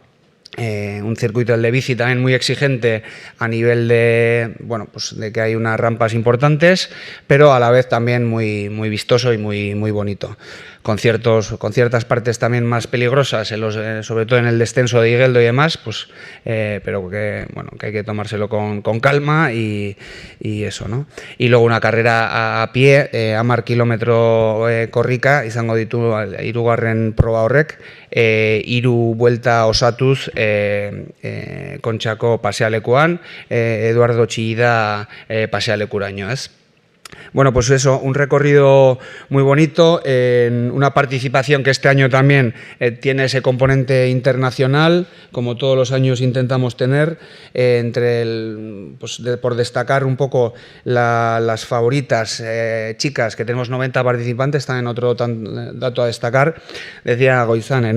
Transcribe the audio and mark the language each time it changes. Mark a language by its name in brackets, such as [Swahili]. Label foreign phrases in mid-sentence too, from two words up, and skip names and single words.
[Spanish] Un circuito de bici también muy exigente a nivel de, bueno, pues de que hay unas rampas importantes, pero a la vez también muy, muy vistoso y muy, muy bonito. Con ciertas partes también más peligrosas, sobre todo en el descenso de Higueldo y demás, pues, pero que hay que tomárselo con calma y eso, ¿no? Y luego una carrera a pie, [Basque] 10 kilometro korrika, izango ditu hirugarren proba horrek, hiru buelta osatuz Kontxako pasealekuan, Eduardo Txillida pasealekuraino, ez? [Spanish] Bueno, pues eso, un recorrido muy bonito, en una participación que este año también tiene ese componente internacional, como todos los años intentamos tener, por destacar un poco las favoritas chicas, que tenemos 90 participantes, también otro dato a destacar, decía Goizane, ¿no?